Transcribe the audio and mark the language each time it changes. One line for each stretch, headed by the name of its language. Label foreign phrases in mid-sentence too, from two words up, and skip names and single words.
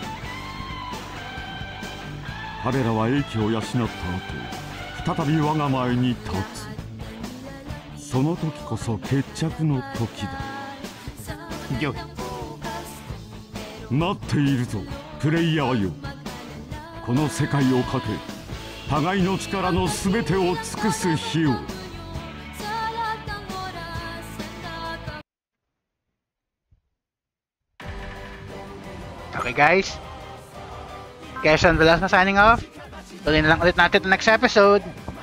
Japanese: 彼らは英気を養った後、再び我が前に立つ。その時こそ決着の時だ。御意。待っているぞ、プレイヤーよ。この世界をかけ、互いの力の全てを尽くす日を。
English: Okay guys, Quezon Velasco signing off.
Filipino: Tuloy na lang ulit natin
English: the next episode.